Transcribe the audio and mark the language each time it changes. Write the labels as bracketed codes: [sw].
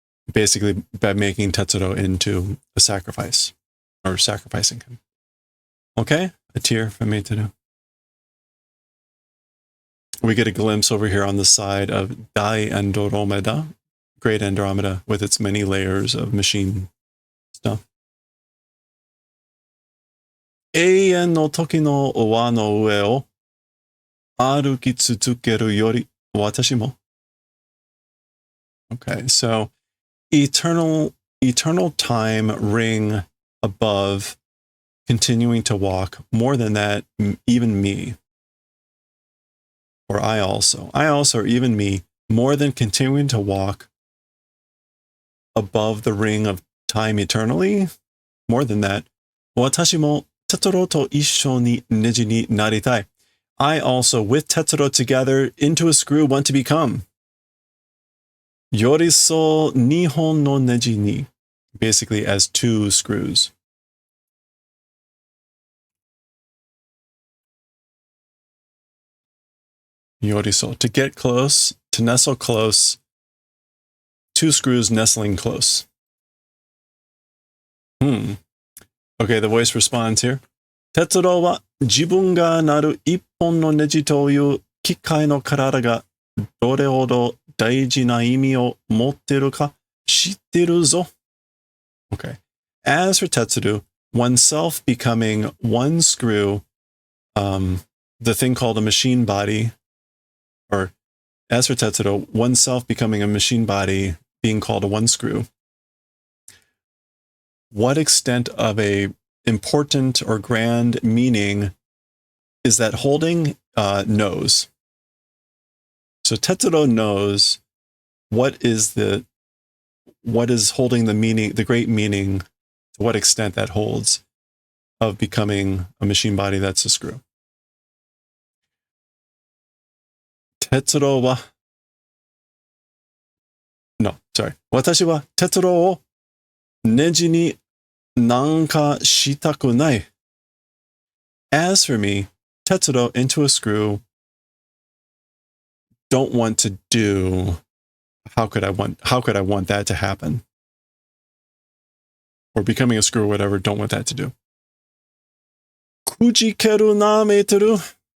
[en] Basically, by making Tetsuro into a sacrifice or sacrificing him. Okay, a tear from Meiteru. We get a glimpse over here on the side of Dai Andromeda, Great Andromeda, with its many layers of machine stuff. [ja] 永遠の時の輪の上を歩き続けるより私も. [en] Okay, so eternal time ring above, continuing to walk, more than that, even me. Or I also, or even me, more than continuing to walk above the ring of time eternally, more than that, [ja] 私も Tetsuro to issho ni neji ni naritai. [en] I also, with Tetsuro together, into a screw, want to become. [ja] Yoriso nihon no neji ni. [en] Basically as two screws. Yoriso, to get close, to nestle close. Two screws nestling close. Okay, the voice responds here. [ja] Tetsuro wa jibun ga naru ippon no neji toいう機械の体がどれほど大事な意味を持ってるか知ってるぞ. [en] Okay. As for Tetsuru, oneself becoming one screw, the thing called a machine body, or as for Tetsuro, oneself becoming a machine body being called a one screw. What extent of a important or grand meaning is that holding? Knows. So Tetsuro knows what is holding the meaning, the great meaning, to what extent that holds of becoming a machine body that's a screw. Tetsuro wa, no, sorry. [ja] 私はTetsuroをネジになんかしたくない. [en] As for me, Tetsuro into a screw, don't want to do. How could I want that to happen? Or becoming a screw or whatever, don't want that to do. [ja] Kujikeru na Meiteru.